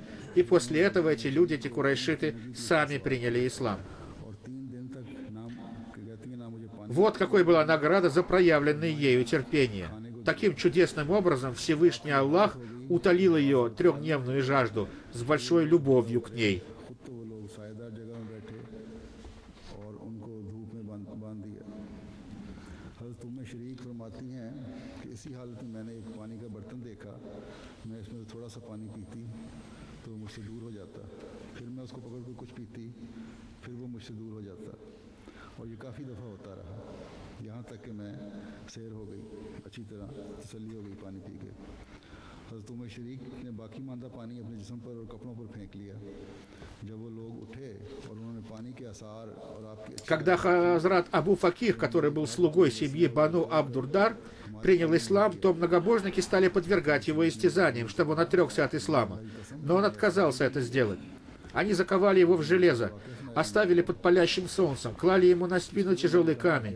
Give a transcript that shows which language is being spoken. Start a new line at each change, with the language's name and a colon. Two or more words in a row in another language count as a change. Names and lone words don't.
Russian: И после этого эти люди, эти курайшиты, сами приняли ислам. Вот какой была награда за проявленное ею терпение. Таким чудесным образом Всевышний Аллах утолил ее 3-дневную жажду с большой любовью к ней.
Urdu: تو مجھ سے دور ہو جاتا، پھر میں اس کو پکڑ کر کچھ پیتی، پھر وہ مجھ سے دور ہو جاتا، اور یہ کافی دفعہ ہوتا رہا، یہاں تک کہ میں سیر ہو گئی، اچھی طرح تسلی ہو گئی پانی پی کے. حضرت عمر شریک نے باقی ماندہ پانی اپنے جسم پر اور کپڑوں پر پھینک لیا. جب وہ لوگ اٹھے اور انہوں نے پانی کے آثار اور آپ کے...
Russian: Когда Хазрат Абу Факих, который был слугой семьи Бану Абдурдар, принял ислам, то многобожники стали подвергать его истязаниям, чтобы он отрекся от ислама. Но он отказался это сделать. Они заковали его в железо, оставили под палящим солнцем, клали ему на спину тяжелый камень.